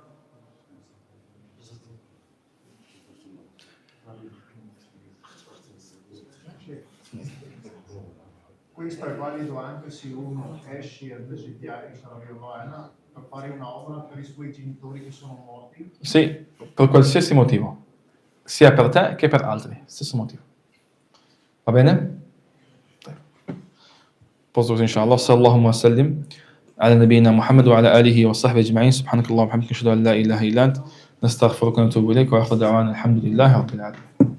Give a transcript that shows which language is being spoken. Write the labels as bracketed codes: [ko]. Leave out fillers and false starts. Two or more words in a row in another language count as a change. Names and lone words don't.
[it] Questo è valido anche se uno esce a visitare per fare una opera per i suoi genitori che sono morti? Sì, per qualsiasi motivo, sia per te che per altri, stesso motivo. Va bene? Posto così, inshallah. [ar] صلى الله وسلم على نبينا محمد وعلى آله وصحبه أجمعين. سبحانك اللهم وبحمدك، أشهد أن لا إله إلا أنت، نستغفرك ونتوب إليك وآخر دعوانا الحمد لله رب العالمين.